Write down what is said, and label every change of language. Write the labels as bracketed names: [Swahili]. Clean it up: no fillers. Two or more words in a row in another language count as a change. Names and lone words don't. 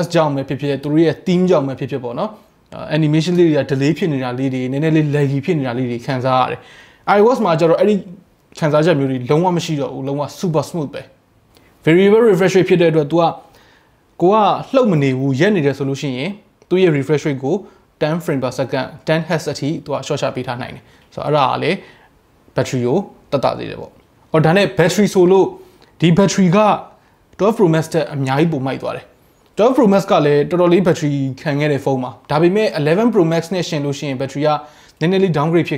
[Burmese] ကြောင့်ပဲဖြစ်ဖြစ်သူတို့ရဲ့ theme ကြောင့်ပဲဖြစ်ဖြစ်ပေါ့နော် animation လေးတွေက delay ဖြစ်နေတာလေးတွေနည်းနည်းလေး laggy ဖြစ်နေတာလေးတွေခံစားရတယ် iOS မှာကျတော့အဲ့ဒီခံ စားချက်မျိုးတွေလုံးဝမရှိတော့ဘူးလုံးဝ [English] super smooth [Burmese] ပဲ [English] variable refresh rate [Burmese] ဖြစ်တဲ့အတွက် तू ကိုကလှုပ်မနေဘူးရက်နေတယ်ဆိုလို့ရှိရင်သူ့ရဲ့ [English] refresh rate [Burmese] ကို10 [English] frame per second [Burmese] 10Hz အထိ तू ရှော့ချပေးထားနိုင်တယ်ဆိုတော့အဲ့ဒါကလေ battery ကိုတက်တာသေးတယ်ပေါ့ဟောဒါနဲ့ battery ဆိုလို့ဒီ battery က12 Pro Max တက်အများကြီးပုံမိုက်သွားတယ်12 Pro Max ကလည်းတော်တော်လေး battery ခံခဲ့တဲ့ဖုန်းပါဒါပေမဲ့11 Pro Max နဲ့ရှင်လို့ရှိရင် battery ကနည်းနည်းလေး downgrade ဖြစ်